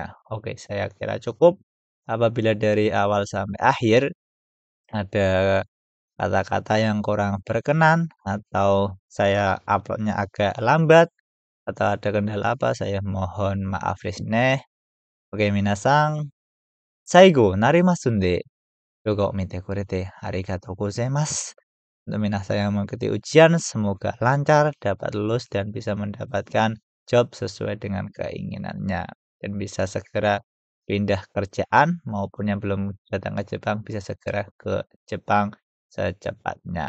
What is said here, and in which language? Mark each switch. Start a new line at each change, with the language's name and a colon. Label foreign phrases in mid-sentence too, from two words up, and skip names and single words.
Indonesian: Oke, saya kira cukup. Apabila dari awal sampai akhir ada kata-kata yang kurang berkenan atau saya uploadnya agak lambat atau ada kendala apa, saya mohon maaf ne. Oke,
Japanese: 皆さん、最後になりますんで. ヨガ見てくれてありがとうございます.
Indonesian: Untuk minasa yang mengikuti ujian, semoga lancar, dapat lulus, dan bisa mendapatkan job sesuai dengan keinginannya. Dan bisa segera pindah kerjaan, maupun yang belum datang ke Jepang, bisa segera ke Jepang secepatnya.